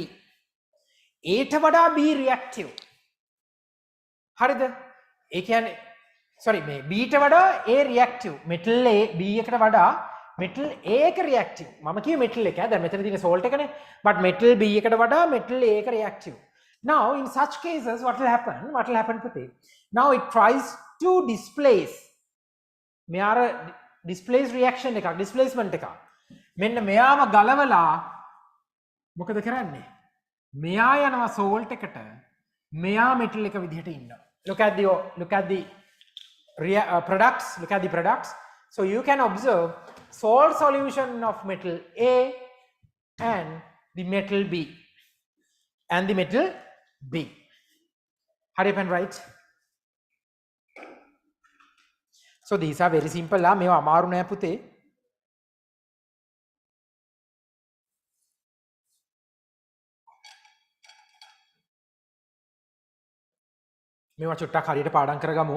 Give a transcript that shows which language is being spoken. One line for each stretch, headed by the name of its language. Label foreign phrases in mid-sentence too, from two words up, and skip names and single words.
Sinhala: ඒට වඩා B reactive. හරිද? ඒ කියන්නේ sorry මේ B ට වඩා A reactive.
English: metal A B
Sinhala: එකට වඩා
English: metal A
Sinhala: එක reactive. මම කිය metal එක. දැන් මෙතන තියෙන salt එකනේ.
English: but metal B
Sinhala: එකට වඩා
English: metal A එක reactive. Now in such cases what will happen? What will happen පුතේ? Now it tries to displace මෙයාර displace reaction එකක් displacement එකක්.
Sinhala: මෙන්න මෙයාම ගලවලා මොකද කරන්නේ? මෙයා යනවා salt එකට. මෙයා metal එක විදිහට ඉන්නවා.
English: Look at the products. Look at the products. So you can observe salt solution of metal A and the metal B and the metal B. Hurry up and write. So these are very simple.
Sinhala: මේවා අමාරු නෑ පුතේ. මේවා චුට්ටක් හරියට පාඩම් කරගමු.